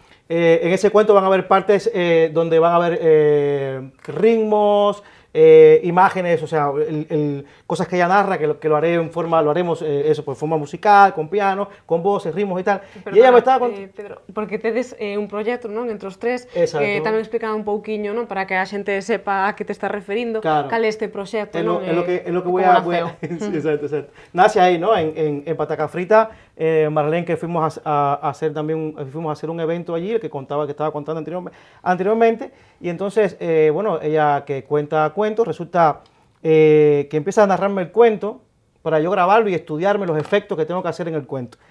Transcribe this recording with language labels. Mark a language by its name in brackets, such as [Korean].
[Spanish] En ese cuento van a haber partes donde van a haber ritmos, imágenes, o sea, cosas que ella narra, que lo haremos eso, por forma musical, con piano, con voces, ritmos y tal. Perdona, y ella me estaba contando... [Galician] Pedro, porque tedes un proxecto, non, entre os tres, [Spanish] Exacto. [Galician] tamén explicaba un pouquiño, non, para que a xente sepa a que te estás referindo, [Spanish] Claro. [Galician] cal é este proxecto, [Spanish] Es [Galician] non? [Spanish] lo que voy a... Sí, exacto. Nace ahí, ¿no? En Patacas Fritas, Marlene, que fuimos a hacer un evento allí, el que estaba contando anteriormente, y entonces, bueno, ella que cuenta cuentos, resulta que empieza a narrarme el cuento para yo grabarlo y estudiarme los efectos que tengo que hacer en el cuento.